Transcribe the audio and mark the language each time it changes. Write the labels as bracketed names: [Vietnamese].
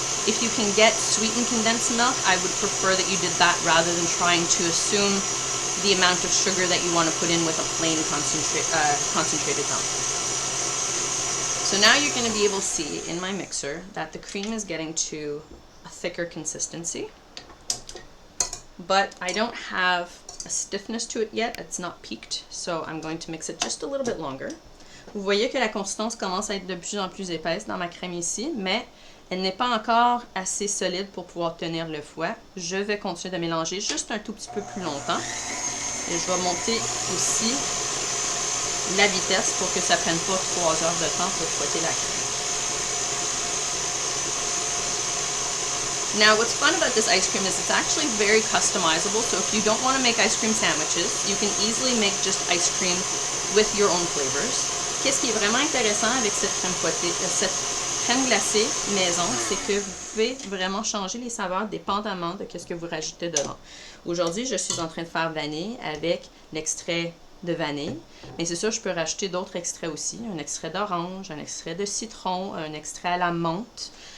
[English] If you can get sweetened condensed milk, I would prefer that you did that rather than trying to assume the amount of sugar that you want to put in with a plain concentrated milk. So now you're going to be able to see in my mixer that the cream is getting to a thicker consistency. But I don't have a stiffness to it yet. It's not peaked, so I'm going to mix it just a little bit longer. [French] Vous voyez que la consistance commence à être de plus en plus épaisse dans ma crème ici, mais elle n'est pas encore assez solide pour pouvoir tenir le fouet. Je vais continuer de mélanger juste un tout petit peu plus longtemps. Et je vais monter aussi la vitesse pour que ça ne prenne pas 3 heures de temps pour fouetter la crème. [English] Now, what's fun about this ice cream is it's actually very customizable. So if you don't want to make ice cream sandwiches, you can easily make just ice cream with your own flavors. [French] Qu'est-ce qui est vraiment intéressant avec cette crème fouettée, cette crème glacée maison, c'est que vous pouvez vraiment changer les saveurs dépendamment de ce que vous rajoutez dedans. Aujourd'hui, je suis en train de faire vanille avec l'extrait de vanille, mais c'est sûr, je peux rajouter d'autres extraits aussi, un extrait d'orange, un extrait de citron, un extrait à la menthe.